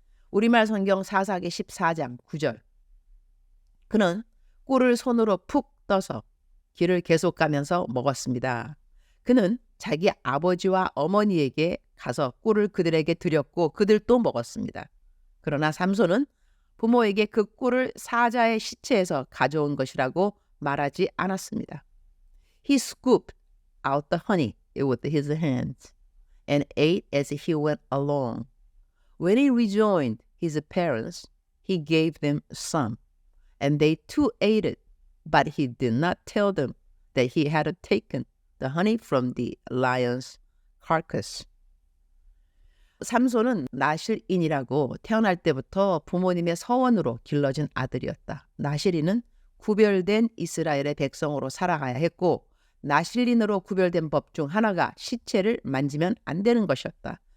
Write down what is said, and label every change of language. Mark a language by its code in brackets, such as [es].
[ko] 우리말 성경 사사기 14장 9절. 그는 꿀을 손으로 푹 떠서 길을 계속 가면서 먹었습니다. 그는 자기 아버지와 어머니에게 가서 꿀을 그들에게 드렸고 그들도 먹었습니다. 그러나 삼손은 부모에게 그 꿀을 사자의 시체에서 가져온 것이라고 말하지 않았습니다. [en] He scooped out the honey with his hands and ate as he went along. When he rejoined his parents, he gave them some, and they too ate it, but he did not tell them that he had taken the honey from the lion's carcass. [ko] 삼손은 나실인이라고 태어날 때부터 부모님의 서원으로 길러진 아들이었다. 나실인은 구별된 이스라엘의 백성으로 살아가야 했고 나실인으로 구별된 법 중 하나가 시체를 만지면 안 되는 것이었다.